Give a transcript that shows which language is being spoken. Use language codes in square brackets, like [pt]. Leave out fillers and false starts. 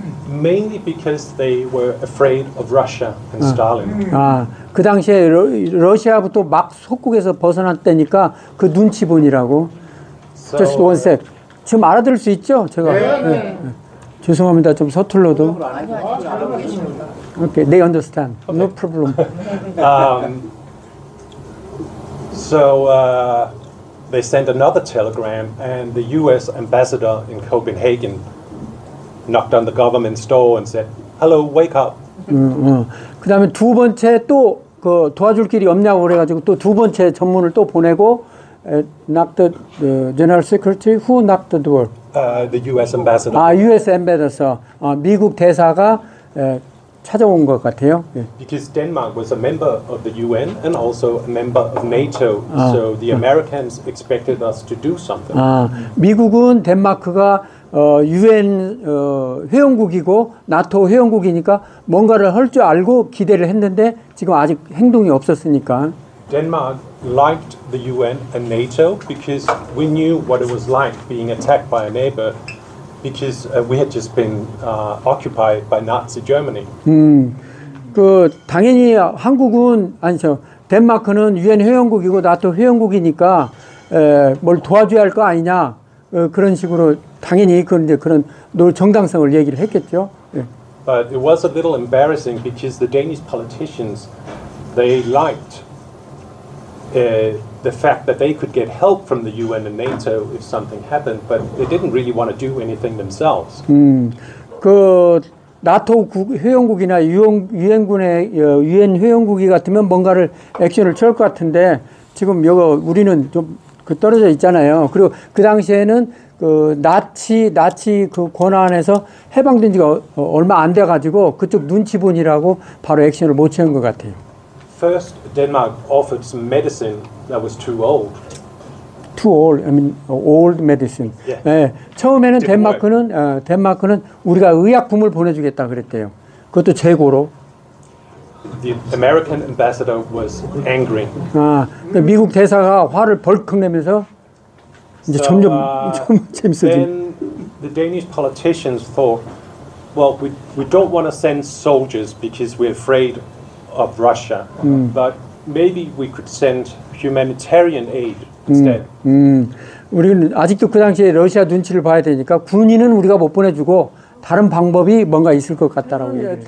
[en] Mainly because they were afraid of Russia and Stalin. [ko] 그 당시에 러시아부터 막 속국에서 벗어날 때니까 그 눈치 보니라고. [en] So, Just one sec. [ko] 지금 알아들을 수 있죠? 제가. 네. 죄송합니다. 좀 서툴러도. [en] Okay, they understand. Okay. No problem. So they sent another telegram, and the U.S. ambassador in Copenhagen knocked on the government's door and said, "Hello, wake up." [ko] 그다음에 두 번째 또 그 도와줄 길이 없냐고 그래가지고 또 두 번째 전문을 또 보내고 [en] knocked the general secretary who knocked the door. The U.S. ambassador. U.S. ambassador. [ko] 미국 대사가 찾아온 것 같아요. [en] Because Denmark was a member of the UN and also a member of NATO, so the Americans expected us to do something. [ko] 미국은 덴마크가 UN 회원국이고 나토 회원국이니까 뭔가를 할 줄 알고 기대를 했는데 지금 아직 행동이 없었으니까. [en] Denmark liked the UN and NATO because we knew what it was like being attacked by a neighbor. Because we had just been occupied by Nazi Germany. [ko] 그 당연히 한국은 아니죠. 덴마크는 유엔 회원국이고 나토 회원국이니까 뭘 도와줘야 할 거 아니냐 그런 식으로 당연히 그런 정당성을 얘기를 했겠죠. [en] But it was a little embarrassing because the Danish politicians they liked the fact that they could get help from the UN and NATO if something happened, but they didn't really want to do anything themselves. [ko] 그 나토 회원국이나 유엔군의 유엔 회원국이 같으면 뭔가를 액션을 취할 것 같은데 지금 우리는 좀 떨어져 있잖아요. 그리고 그 당시에는 그 나치 그 권한에서 해방된 지가 얼마 안 돼 가지고 그쪽 눈치 보니라고 바로 액션을 못 취한 것 같아요. [en] First, Denmark offered some medicine that was too old. Too old, I mean old medicine. Yeah. [ko] 네, 처음에는 덴마크는 우리가 의약품을 보내주겠다 그랬대요. 그것도 재고로. [en] The American ambassador was angry. [ko] 미국 대사가 화를 벌컥 내면서 이제 점점 재밌어지. [en] Then the Danish politicians thought, well, we don't want to send soldiers because we're afraid of Russia, but maybe we could send humanitarian aid instead. [ko] 우리는 아직도 그 당시에 러시아 눈치를 봐야 되니까 군인은 우리가 못 보내주고 다른 방법이 뭔가 있을 것 같다라고 얘기해요.